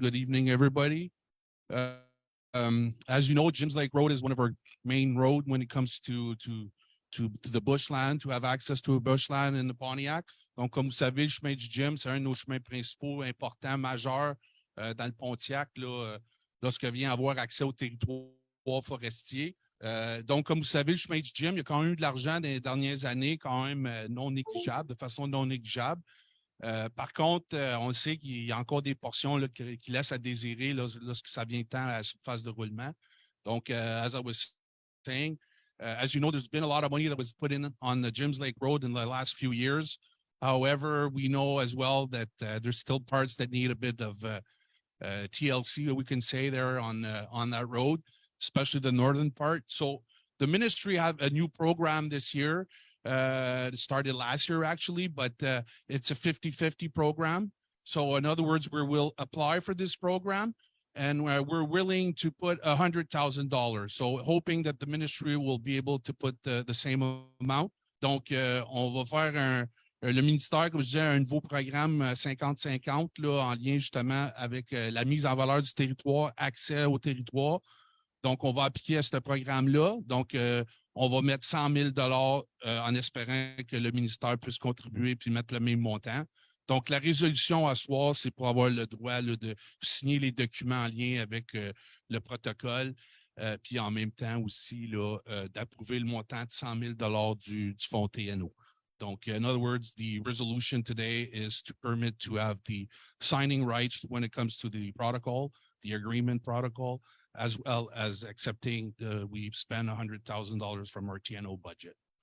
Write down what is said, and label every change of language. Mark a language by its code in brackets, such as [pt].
[en] Good evening, everybody. As you know, Jim's Lake Road is one of our main roads when it comes to the bushland, to have access to a bushland in the Pontiac. [fr] Donc, comme vous savez, le chemin du Jim, c'est un de nos chemins principaux importants, majeurs dans le Pontiac, là, lorsque vient avoir accès au territoire forestier. Donc, comme vous savez, le chemin du Jim, il y a quand même eu de l'argent dans les dernières années, quand même non négligeable, de façon non négligeable. Par contre, on sait qu'il y a encore des portions là, qui laissent à désirer lorsque ça vient temps à la surface de roulement. [en] Donc, as I was saying, as you know, there's been a lot of money that was put in on the Jims Lake Road in the last few years. However, we know as well that there's still parts that need a bit of TLC, we can say there on that road, especially the northern part. So the ministry have a new program this year. It started last year actually, but it's a 50-50 program. So in other words, we will apply for this program and we're willing to put $100,000. So hoping that the ministry will be able to put the same amount. [fr] Donc, on va faire le ministère, comme je disais, un nouveau programme 50-50 là, en lien justement avec la mise en valeur du territoire, accès au territoire. Donc, on va appliquer à ce programme-là. Donc, on va mettre 100 000 en espérant que le ministère puisse contribuer puis mettre le même montant. Donc, la résolution à soir, c'est pour avoir le droit là, de signer les documents en lien avec le protocole, puis en même temps aussi d'approuver le montant de 100 000 du fonds TNO. [en] Donc, in other words, the resolution today is to permit to have the signing rights when it comes to the protocol, the agreement protocol, as well as accepting we've spent $100,000 from our TNO budget.